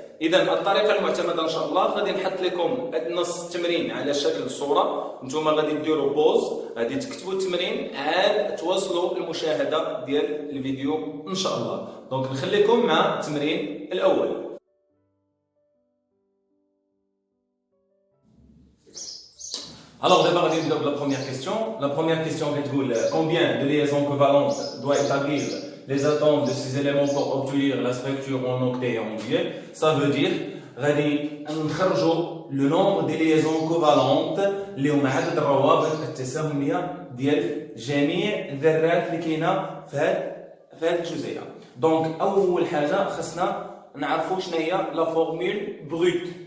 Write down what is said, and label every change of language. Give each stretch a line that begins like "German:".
Arabic: اذا الطريقه المعتمده ان شاء الله غادي نحط لكم نص التمرين على شكل صوره، نتوما غادي ديروا بوز، غادي تكتبوا التمرين، عاد تواصلوا المشاهده ديال الفيديو ان شاء الله. دونك نخليكم مع التمرين الاول.
French: Alors d'abord, on va la première question. La première question est combien de liaisons covalentes doit établir les atomes de ces éléments pour obtenir la structure en octet et en duel.
Arabic: Ça veut dire le nombre de liaisons covalentes اللي هما عدد الروابط التساهميه ديال جميع الذرات اللي كاينه في هذه الجزيئه. دونك اول حاجه خصنا نعرفوا شنو هي لا فورمول بروت.